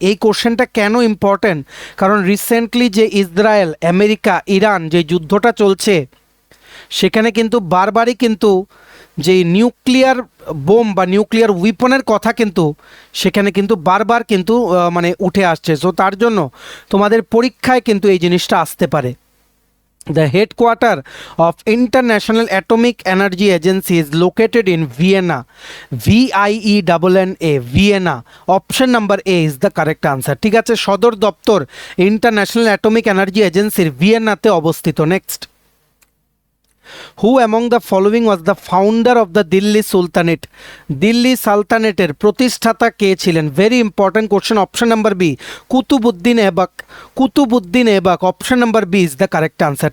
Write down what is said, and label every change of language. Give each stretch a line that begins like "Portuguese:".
Bangla: এই কোশ্চেনটা কেন ইম্পর্টেন্ট? কারণ রিসেন্টলি যে ইসরায়েল, আমেরিকা, ইরান যে যুদ্ধটা চলছে, সেখানে কিন্তু বারবারই কিন্তু যেই নিউক্লিয়ার বোম বা নিউক্লিয়ার উইপনের কথা কিন্তু সেখানে কিন্তু বারবার কিন্তু মানে উঠে আসছে। সো তার জন্য তোমাদের পরীক্ষায় কিন্তু এই জিনিসটা আসতে পারে।
English: The headquarter of International Atomic Energy Agency is located in Vienna. VIENNA, Vienna. Option number A is the correct answer.
Bangla: ঠিক আছে, সদর দপ্তর ইন্টারন্যাশনাল অ্যাটমিক এনার্জি এজেন্সির ভিয়েনাতে অবস্থিত।
English: Next, who among the following was the founder of the Delhi sultanate?
Bangla: Delhi সালতানেটের প্রতিষ্ঠাতা কে ছিলেন?
English: Very important question. Option number B, Qutbuddin Aibak. Qutbuddin Aibak, option number B is the correct answer.